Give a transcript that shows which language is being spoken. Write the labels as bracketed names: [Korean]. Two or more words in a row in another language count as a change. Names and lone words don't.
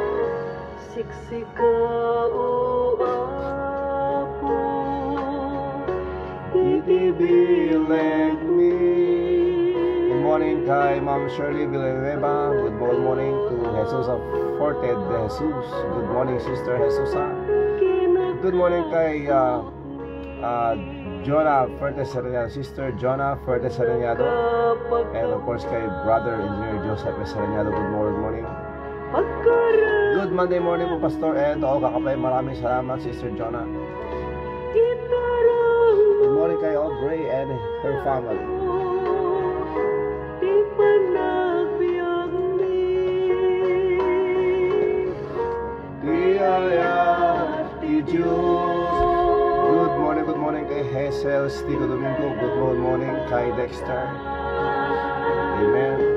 [Iloko] Siksika o apo, itibilag me. [English] Good morning kay Ma'am Shirley Villanueva. Good morning to Jesus of Forte de Jesus. Good morning Sister Jesusa. Good morning kay Jonah Fuerte Sereñado, Sister Jonah Fuerte Sereñado, and of course kay Brother Engineer Joseph Sereñado. Good morning. Good Monday morning po Pastor Ed. [Filipino] Oo, kakapay, maraming salamat Sister Jonah. [English] Good morning kay Aubrey and her family. Good morning kay Hazel Stigo Domingo. Good morning kay Dexter. Amen.